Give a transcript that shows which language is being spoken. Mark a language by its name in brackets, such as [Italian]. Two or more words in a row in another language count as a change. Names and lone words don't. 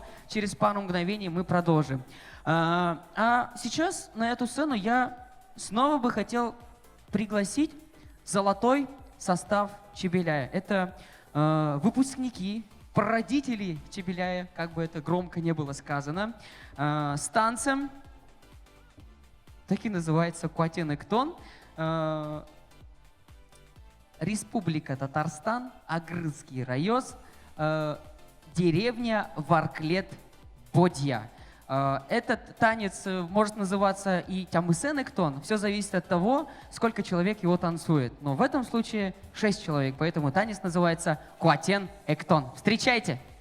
[Russian] Через пару мгновений мы продолжим. А сейчас на эту сцену я снова бы хотел пригласить золотой состав «Чебеляя». Это выпускники, прародители «Чебеляя», как бы это громко не было сказано, с танцем, так и называется «Куатен Эктон». Республика Татарстан, Агрызский район, деревня Варклет-Бодья. Этот танец может называться и Тямысен Эктон. Все зависит от того, сколько человек его танцует. Но в этом случае 6 человек, поэтому танец называется Куатен Эктон. Встречайте!